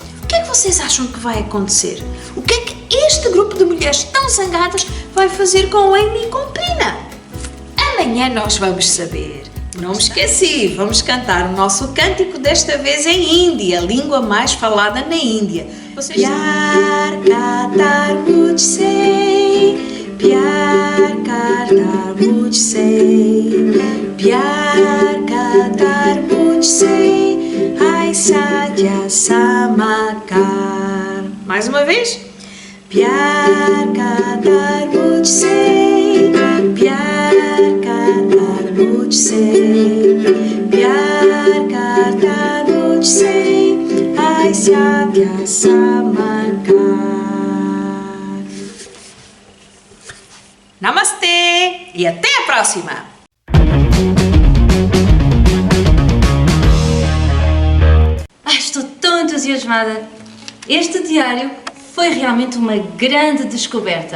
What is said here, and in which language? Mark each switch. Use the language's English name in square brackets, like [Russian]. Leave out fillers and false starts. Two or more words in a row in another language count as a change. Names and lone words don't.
[Portuguese] O que é que vocês acham que vai acontecer? O que é que este grupo de mulheres tão zangadas vai fazer com Amy e com Prina? Amanhã nós vamos saber. Não me esqueci, vamos cantar o nosso cântico desta vez em hindi, a língua mais falada na Índia. [Hindi] प्यार करतार मुझसे, प्यार करतार मुझसे, प्यार करतार मुझसे, ऐसा जैसा मकर. [Portuguese] Mais uma vez. [Hindi] प्यार करतार मुझसे, प्यार करतार मुझसे, प्यार करतार मुझसे, ऐसा जैसा मकर. [Portuguese] Namastê e até a próxima! Estou tão entusiasmada! Este diário foi realmente uma grande descoberta.